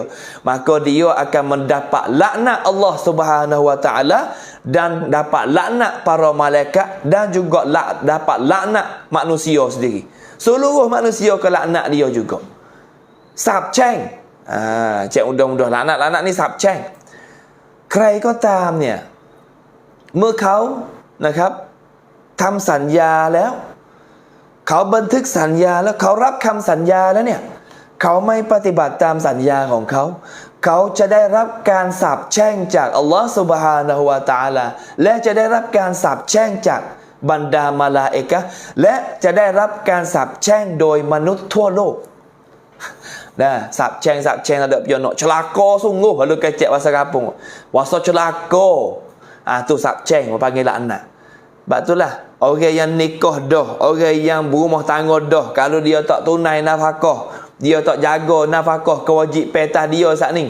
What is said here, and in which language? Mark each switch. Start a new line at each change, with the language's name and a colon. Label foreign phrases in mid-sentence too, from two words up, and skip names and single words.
Malay: Maka dia akan mendapat laknat Allah
Arabic: سبحانه و تعالى
Malay: dan dapat laknat para malaikat dan juga dapat laknat manusia sendiri. Seluruh manusia ke laknat dia juga. Sab cheng. Cek undang-undang laknat ni sab cheng.
Thai: ใครก็ตามเนี่ยเมื่อเขานะครับทำสัญญาแล้วเขาบันทึกสัญญาแล้วเขารับคำสัญญา แล้วเนี่ยเขาไม่ปฏิบัติตามสัญญาของเขาเขาจะได้รับการสาปแช่งจากอัลลอฮฺ
Arabic: سبحانه وتعالى
Thai: และจะได้รับการสาปแช่งจากบรรดามาลาอิกะฮ์และจะได้รับการสาปแช่งโดยมนุษย์ทั่วโลก
Malay: sap cheng ada pion nak celaka sungguh kalau kecek bahasa kampung. Bahasa celaka. Tu sap cheng panggil laknat. Sebab itulah orang yang nikah dah, orang yang berumah tangga dah, kalau dia tak tunai nafkah, dia tak jaga nafkah kewajipan atas dia saat ni.